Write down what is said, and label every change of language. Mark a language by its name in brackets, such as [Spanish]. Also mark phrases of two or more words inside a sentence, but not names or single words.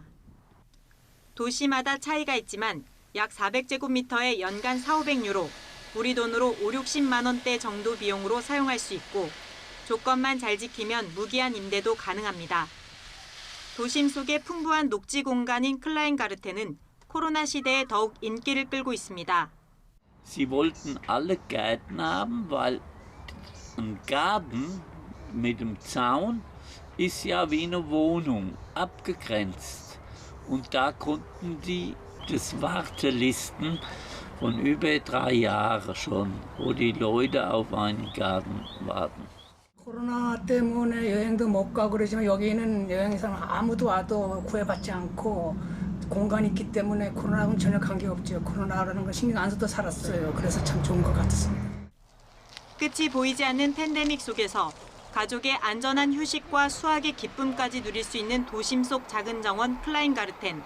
[Korean] 도시마다 차이가 있지만 약 400제곱미터에 연간 4,500유로, 우리 돈으로 5, 60만 원대 정도 비용으로 사용할 수 있고 조건만 잘 지키면 무기한 임대도 가능합니다. 도심 속의 풍부한 녹지 공간인 클라인가르텐은 코로나 시대에 더욱 인기를 끌고 있습니다. [German] Sie wollten alle Gärten haben, weil ein Garten mit dem Zaun ist ja wie eine Wohnung, abgegrenzt. Und da konnten die das Wartelisten von über 3 Jahren schon, wo die Leute auf einen Garten warten. [Korean] 코로나 때문에 여행도 못 가고 그러지만 여기는 여행사는 아무도 와도 구애받지 않고 공간이 있기 때문에 코로나하고는 전혀 관계없죠. 코로나라는 거 신경 안 써도 살았어요. 그래서 참 좋은 것 같습니다. 끝이 보이지 않는 팬데믹 속에서 가족의 안전한 휴식과 수학의 기쁨까지 누릴 수 있는 도심 속 작은 정원 클라인가르텐.